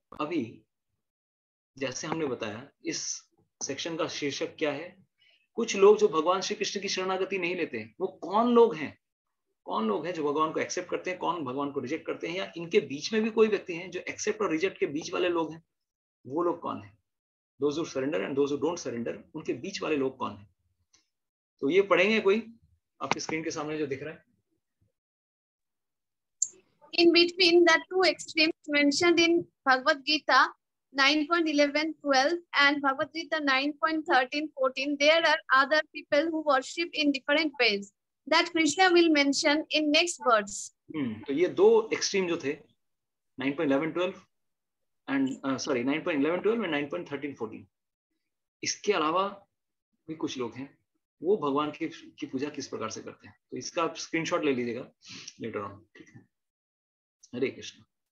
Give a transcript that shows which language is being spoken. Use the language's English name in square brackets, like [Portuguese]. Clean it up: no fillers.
[Hindi] अभी जैसे हमने बताया इस सेक्शन का शीर्षक क्या है, कुछ लोग जो भगवान श्री कृष्ण की शरणागति नहीं लेते हैं, वो कौन लोग हैं, कौन लोग हैं जो भगवान को एक्सेप्ट करते हैं, कौन भगवान को रिजेक्ट करते हैं, या इनके बीच में भी कोई व्यक्ति हैं जो एक्सेप्ट और रिजेक्ट के बीच वाले लोग हैं, वो लोग कौन है। [English] those who surrender and those who don't surrender, [Hindi] उनके बीच वाले लोग कौन है। तो ये पढ़ेंगे कोई आपकी स्क्रीन के सामने जो दिख रहा है। [English] In between the two extremes mentioned in Bhagavad Gita 9.11-12 and Bhagavad Gita 9.13-14, there are other people who worship in different ways that Krishna will mention in next verse. [Hindi] तो ये दो एक्सट्रीम जो थे 9.11-12 एंड 9.11-12 एंड 9.13-14, इसके अलावा भी कुछ लोग हैं वो भगवान की पूजा किस प्रकार से करते हैं। तो इसका आप स्क्रीनशॉट ले लीजिएगा लेटर ऑन। ठीक है, हरे कृष्ण।